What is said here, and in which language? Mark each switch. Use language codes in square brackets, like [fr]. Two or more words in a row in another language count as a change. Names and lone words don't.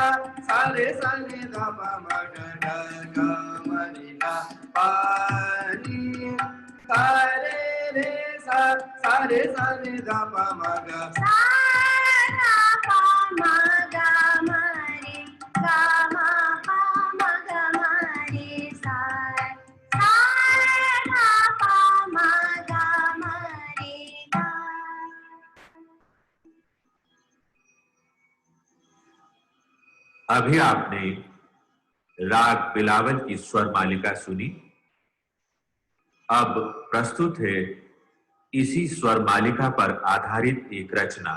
[hi] सारे सारे धा पा मा गा गा गा मा रे गा पा नी सारे रे सा सारे सारे धा पा मा गा सा धा पा मा गा मा रे गा मा पा मा गा मा रे सा सा धा पा मा गा मा रे गा। अभी आपने राग बिलावल की स्वर मालिका सुनी। अब प्रस्तुत है इसी स्वर मालिका पर आधारित एक रचना।